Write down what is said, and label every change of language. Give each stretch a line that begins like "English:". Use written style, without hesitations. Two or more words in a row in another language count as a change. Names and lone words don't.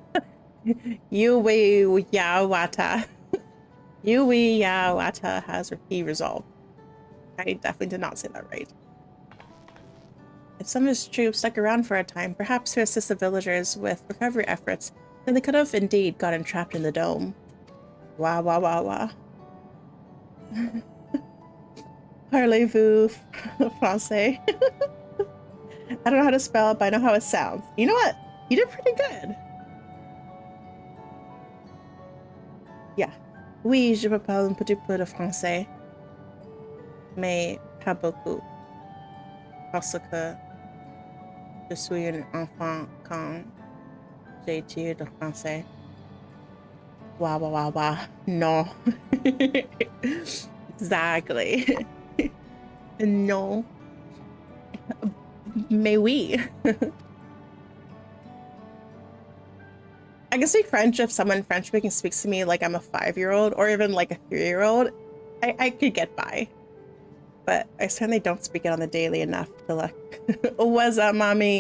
English: Yuewawata has he resolved. I definitely did not say that right. If some of his troops stuck around for a time, perhaps to assist the villagers with recovery efforts, then they could have indeed gotten trapped in the dome.
French: Parlez-vous français?
English: I don't know how to spell it, but I know how it sounds. You know what? You did pretty good. Yeah.
French: Oui, je parle un petit peu de français. Mais pas beaucoup. Parce que je suis un enfant quand j'étudie le français.
English: Wow. No. Exactly. No.
French: Mais oui.
English: I can speak French if someone French speaking speaks to me like I'm a 5-year-old or even like a 3-year-old. I could get by. But I certainly don't speak it on the daily enough to like, what's up, mommy?